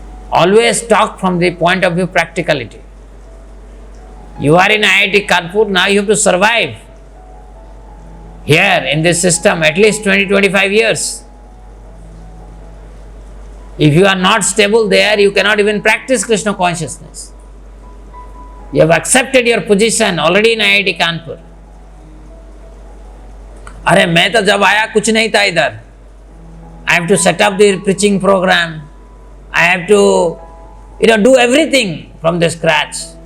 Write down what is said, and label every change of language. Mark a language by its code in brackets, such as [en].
[en] Always talk from the point of view practicality. You are in IIT Kanpur, now you have to survive here in this system at least 20-25 years. If you are not stable there, you cannot even practice Krishna consciousness. You have accepted your position already in IIT Kanpur. [hi] अरे मैं तो जब आया कुछ नहीं था इधर. [en] I have to set up the preaching program. I have to, do everything from the scratch.